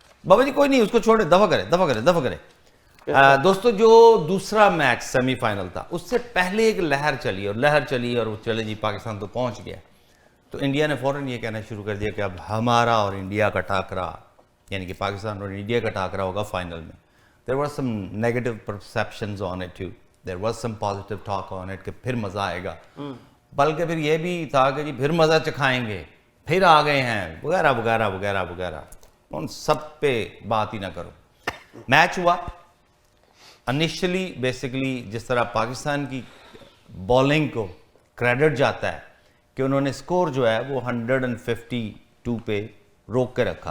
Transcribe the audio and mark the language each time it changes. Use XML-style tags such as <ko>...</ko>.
<ur>بابا جی کوئی نہیں، اس کو چھوڑے، دفع کرے. دوستو جو دوسرا میچ سیمی فائنل تھا اس سے پہلے ایک لہر چلی اور وہ چلے جی پاکستان تو پہنچ گیا. تو انڈیا نے فوراً یہ کہنا شروع کر دیا کہ اب ہمارا اور انڈیا کا ٹاکرا، یعنی کہ پاکستان اور انڈیا کا ٹاکرا ہوگا فائنل میں.</ur> <en>There were some negative perceptions on it too. There was some positive talk on it</en> <ur>کہ پھر مزہ آئے گا، بلکہ پھر یہ بھی تھا کہ جی پھر مزہ چکھائیں گے، پھر آ گئے ہیں وغیرہ وغیرہ وغیرہ وغیرہ. ان سب پہ بات ہی نہ کرو. میچ ہوا انیشلی بیسیکلی جس طرح پاکستان کی بالنگ کو کریڈٹ جاتا ہے کہ انہوں نے سکور جو ہے وہ 152 پہ روک کے رکھا،</ur>